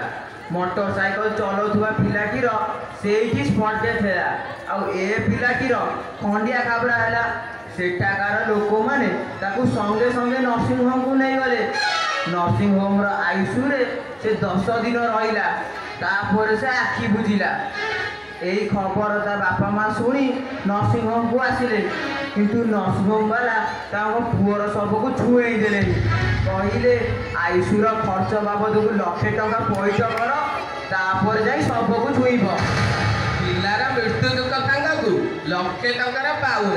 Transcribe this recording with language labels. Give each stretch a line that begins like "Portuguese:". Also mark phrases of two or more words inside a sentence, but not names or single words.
Odia: ମୋଟର ସାଇକେଲ ଚଲାଉଥିବା ପିଲାଟିର ସେଇଠି
English: spot death
Odia: ହେଲା। ଆଉ ଏ ପିଲାଟିର ଖଣ୍ଡିଆ ଖାବଡ଼ା ହେଲା। ସେଠାକାର ଲୋକମାନେ ତାକୁ ସଙ୍ଗେ ସଙ୍ଗେ
English: nursing home
Odia: ନେଇଗଲେ।
English: nursing home
Odia: ଆଇସିୟୁରେ ସେ 10 ଦିନ ରହିଲା। ତାପରେ ସେ ଆଖି ବୁଜିଲା। ଏଇ ଖବର ତା ବାପା ମା ଶୁଣି
English: nursing home
Odia: ଆସିଲେ। କିନ୍ତୁ
English: nursing home
Odia: ବାଲା ତାଙ୍କ ପୁଅର ଶବକୁ ଛୁଏଁଇ ଦେଲେନି। କହିଲେ ଆଇସିୟୁର ଖର୍ଚ୍ଚ ବାବଦକୁ 1,00,000 ଟଙ୍କା ପଇଠ କର, ତାପରେ ଯାଇ ଶବକୁ ଛୁଇଁବ। ପିଲାର ମୃତ୍ୟୁ ଦୁଃଖ ସାଙ୍ଗକୁ 1,00,000 ଟଙ୍କାର ପାଉନା।